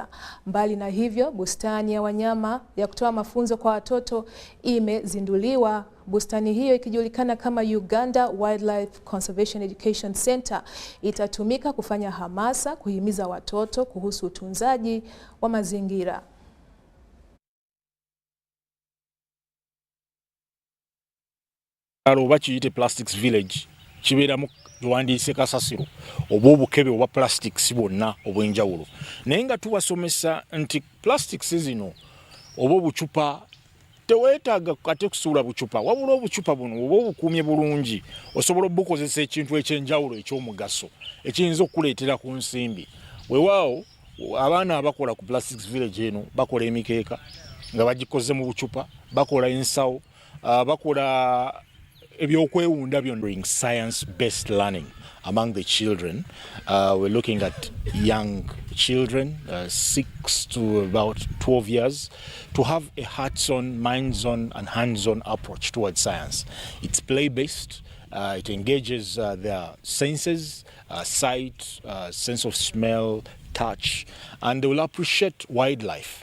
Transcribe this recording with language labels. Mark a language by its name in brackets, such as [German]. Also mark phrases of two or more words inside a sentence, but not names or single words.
[Swahili] Mbali na hivyo, bustani ya wanyama ya kutoa mafunzo kwa watoto imezinduliwa. Bustani hiyo ikijulikana kama Uganda Wildlife Conservation Education Center itatumika kufanya hamasa, kuhimiza watoto kuhusu utunzaji wa mazingira. [Ganda] Oba kiyite [English] plastics village [Ganda] kibeeramu tuwandiise kasasiro oba obukebe oba plastics bwonna obwenjawulo, naye nga tubasomesa nti plastics zino oba obucupa teweetaaga kate kusuula bucupa, wabula obucupa buno oba obukuumye bulungi osobola obukozesa ekintu ekyenjawulo ekyomugaso ekiyinza okuleetera ku nsimbi. Weewaawo abaana abakola ku [English] plastics village [Ganda] eno bakola emikeeka nga bagikoze mu bucupa, bakola ensawo, bakola ebyokwewunda byonna. [English] Science-based learning among the children. We're looking at young children, 6 to about 12 years, to have a hearts-on, minds-on and hands-on approach towards science. It's play-based. It engages their senses, sight, sense of smell, touch, and they will appreciate wildlife.